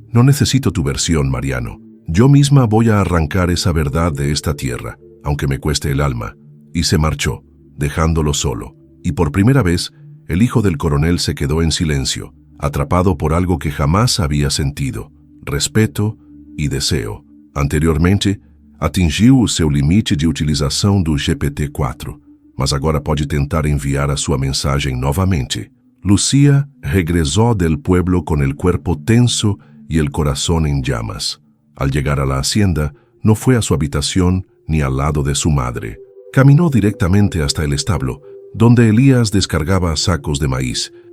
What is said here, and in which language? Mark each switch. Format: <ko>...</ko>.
<es>«No necesito tu versión, Mariano. Yo misma voy a arrancar esa verdad de esta tierra, aunque me cueste el alma». Y se marchó, dejándolo solo. Y por primera vez, el hijo del coronel se quedó en silencio, atrapado por algo que jamás había sentido: respeto e deseo.</es> <pt>Anteriormente, atingiu o seu limite de utilização do GPT-4, mas agora pode tentar enviar a sua mensagem novamente.</pt> <es>Lucía regresó del pueblo con el cuerpo tenso y el corazón en llamas. Al llegar a la hacienda, no fue a su habitación ni al lado de su madre. Caminó directamente hasta el establo, donde Elías descargaba sacos de maíz.</es>